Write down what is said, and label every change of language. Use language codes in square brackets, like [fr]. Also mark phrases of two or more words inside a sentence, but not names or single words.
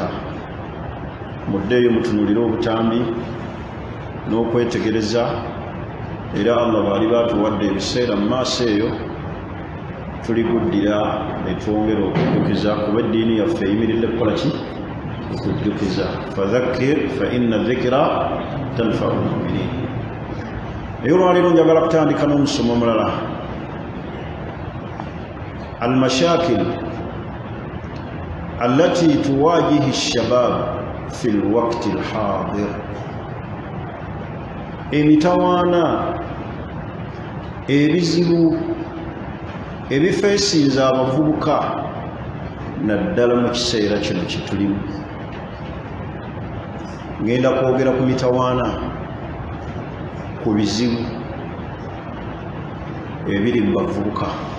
[lg] Muddeeyo mutunuulire obutambi n'okwetegereza, era Allah baali baatuwadde ebiseera mu maaso eyo tuliguddira ne twongera okujjukiza, kuba eddiini yaffe eyimiridde kukola ki? Okujjukiza. [ar] فذكر فإن الذكرى تنفع المؤمنين. [lg] Naye olwaleero njagala kutandika n'omusomo omulala, [ar] المشاكل التي تواجه الشباب في الوقت الحاضر. [lg] Emitawaana, ebizibu ebifeesinza abavubuka naddala mu kiseera kino kye tulimu. Ngenda kwogera ku mitawaana, ku bizibu ebiri mu bavubuka.